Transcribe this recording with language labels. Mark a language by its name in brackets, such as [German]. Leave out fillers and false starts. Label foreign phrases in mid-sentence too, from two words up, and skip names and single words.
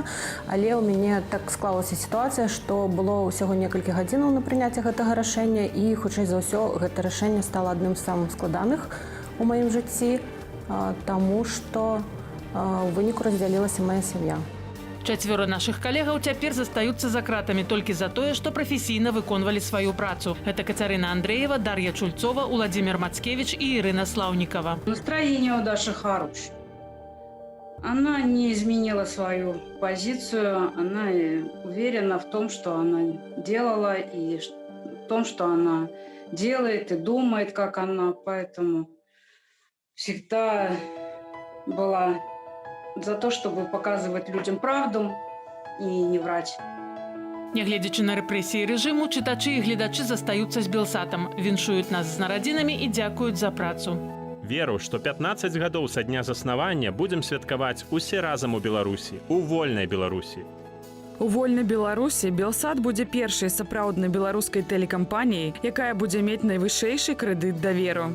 [Belarusian] Але ў мяне так склалася сітуацыя, што было ўсяго некалькі гадзінаў на прыняцце гэтага рашэння, і, хутчэй за ўсё, гэта рашэнне стала адным з самых складаных у маім жыцці, таму што ў выніку раздзялілася мая сям'я. 4 нашых калегаў цяпер застаюцца за кратамі толькі за тое, што прафесійна выконвалі сваю працу. Гэта Кацярына Андрэева, Дар'я Чульцова, Уладзімір Мацкевіч і Ірына Слаўнікава. [Russian] Настроение у Даши хорошее. Она не изменила свою позицию, она уверена в том, что она делала, и в том, что она делает и думает, как она, поэтому всегда была за то, чтобы показывать людям правду и не врать. [Belarusian] Нягледзячы на рэпрэсіі рэжыму, чытачы і гледачы застаюцца з Белсатам, віншуюць нас з нарадзінамі і дзякуюць за працу. Веру, што 15 гадоў са дня заснавання будзем святкаваць усе разам у Беларусі, у вольнай Беларусі. У вольнай Беларусі Белсат будзе першай сапраўднай беларускай тэлекампаніяй, якая будзе мець найвышэйшы крэдыт даверу.